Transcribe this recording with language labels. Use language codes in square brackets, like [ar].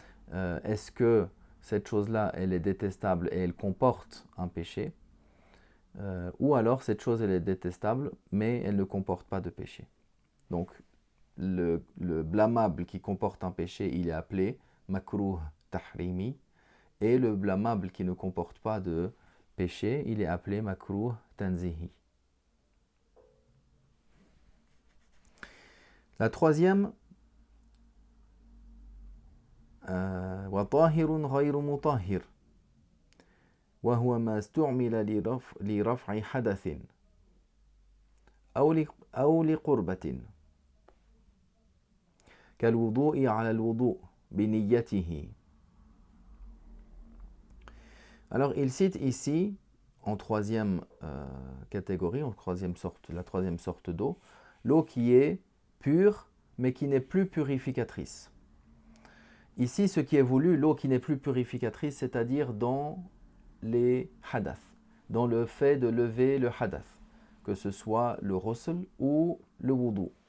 [fr] Est-ce que cette chose-là, elle est détestable et elle comporte un péché, ou alors cette chose, elle est détestable, mais elle ne comporte pas de péché. Donc, le blâmable qui comporte un péché, il est appelé makruh tahrimi, et le blâmable qui ne comporte pas de péché, il est appelé makruh tanzihi. La troisième, [ar] وطاهر غير مطهر وهو ما استعمل لرفع حدث أو لقربة كالوضوء على الوضوء بنيته. [fr] Alors il cite ici en troisième catégorie, la troisième sorte d'eau, l'eau qui est pure mais qui n'est plus purificatrice. Ici, ce qui est voulu, l'eau qui n'est plus purificatrice, c'est-à-dire dans les hadath, dans le fait de lever le hadath, que ce soit le ghusl ou le wudu.